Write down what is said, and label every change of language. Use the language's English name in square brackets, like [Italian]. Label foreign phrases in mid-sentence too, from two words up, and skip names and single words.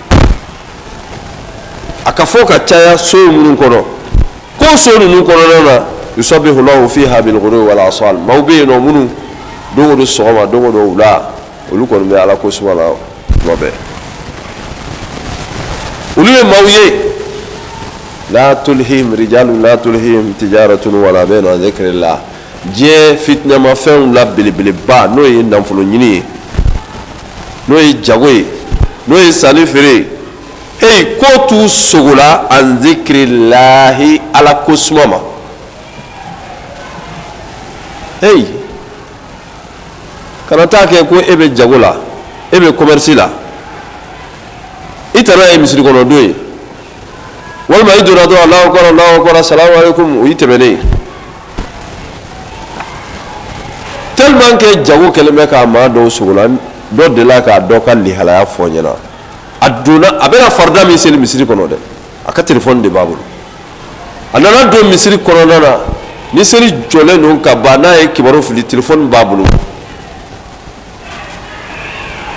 [Bambara] a ka fɔ ka caya so minnu kɔnɔ ko so ninnu kɔnɔna na [Arabic] يسبح له فيها بالغدو والآصال [Bambara] maaw bɛ yen nɔ minnu don o don sɔgɔma don o don wula olu kɔni bɛ ala ko suma la tuma bɛɛ olu ye maaw ye [Arabic] لا تلهيهم رجال لا تلهيهم تجارة ولا بيع عن ذكر الله [Bambara] diɲɛ fitinamafɛnw la belebeleba n'o ye nafolo ɲini ye n'o ye jago ye n'o ye sanni feere hey ko t'u sogo la [Arabic] عن ذكر الله [Bambara] ala ko suma ma hey kana taa kɛ ko e bɛ jago la e bɛ commerce la i tana ye misiri kɔnɔ don ye walima i donna dɔrɔn [Arabic] الله أكبر السلام عليكم [Bambara] o y'i tɛmɛnen [French] tellement que [Bambara] jago kɛlen bɛ ka maa dɔw sogo la dɔ delila k'a dɔ ka lihalaya fɔ n ɲɛna a donna a bɛna farida min seli misiri kɔnɔ dɛ a ka téléphone de b'a bolo a nana don misiri kɔnɔna na ni seli jɔlen don ka ban n'a ye kibaru fili téléphone b'a bolo